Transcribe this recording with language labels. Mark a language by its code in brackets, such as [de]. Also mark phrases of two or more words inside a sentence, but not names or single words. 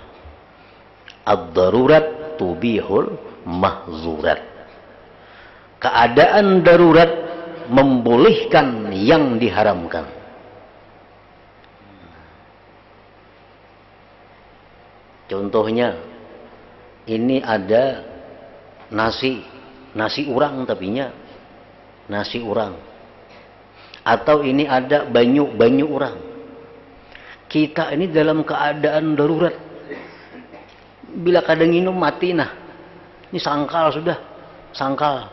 [ar] الضرورات تبيح المحظورات. [id] Keadaan darurat membolehkan yang diharamkan. [bjn] Contohnya, ini ada nasi urang tapinya nasi urang. Atau ini ada banyu urang. [id] Kita ini dalam keadaan darurat. [bjn] Bila kadang minum mati nah. Ini sangkal sudah, sangkal.